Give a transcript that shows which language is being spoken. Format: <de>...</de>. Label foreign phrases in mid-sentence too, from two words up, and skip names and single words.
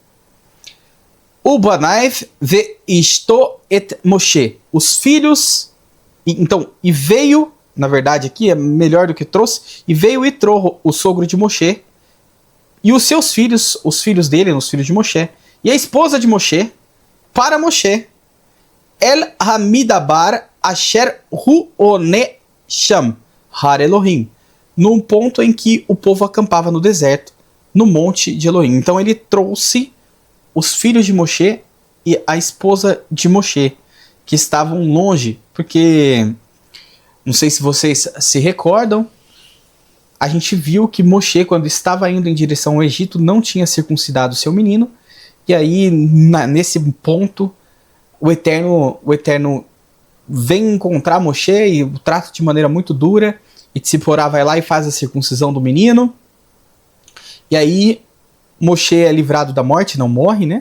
<he>ובניו ואשתו את משה.</he> <pt>Os filhos. Então, e veio, na verdade aqui é melhor do que trouxe. E veio Itrô, o sogro de Moshe. E os seus filhos, os filhos dele, os filhos de Moshe. E a esposa de Moshe, para Moshe.</pt> <he>אל המדבר אשר הוא חונה שם הר אלוהים.</he> <pt>Num ponto em que o povo acampava no deserto, no monte de Elohim. Então ele trouxe os filhos de Moshe e a esposa de Moshe, que estavam longe, porque, não sei se vocês se recordam, a gente viu que Moshe, quando estava indo em direção ao Egito, não tinha circuncidado seu menino, e aí, nesse ponto, o Eterno vem encontrar Moshe e o trata de maneira muito dura, e Tzipporá vai lá e faz a circuncisão do menino, e aí Moshe é livrado da morte, não morre, né?</pt>